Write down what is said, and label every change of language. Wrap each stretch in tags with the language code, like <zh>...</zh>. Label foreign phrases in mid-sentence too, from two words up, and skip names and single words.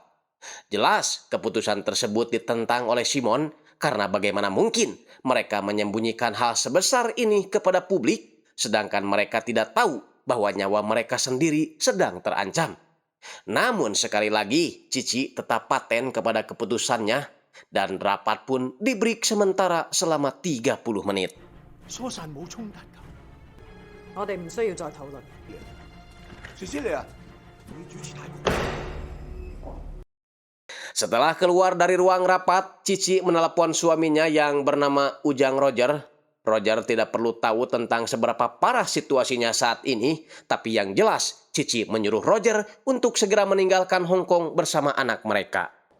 <id>Jelas, keputusan tersebut ditentang oleh Simon karena bagaimana mungkin mereka menyembunyikan hal sebesar ini kepada publik, sedangkan mereka tidak tahu bahwa nyawa mereka sendiri sedang terancam. Namun sekali lagi, Cici tetap paten kepada keputusannya dan rapat pun di-break sementara selama 30 menit.</id> <yue>疏散冇衝突㗎。我哋唔需要再討論。謝謝你啊！你主持太過。</yue> <id>Setelah keluar dari ruang rapat, Cici menelepon suaminya yang bernama Ujang Roger. Roger tidak perlu tahu tentang seberapa parah situasinya saat ini, tapi yang jelas Cici menyuruh Roger untuk segera meninggalkan Hong Kong bersama anak mereka.</id>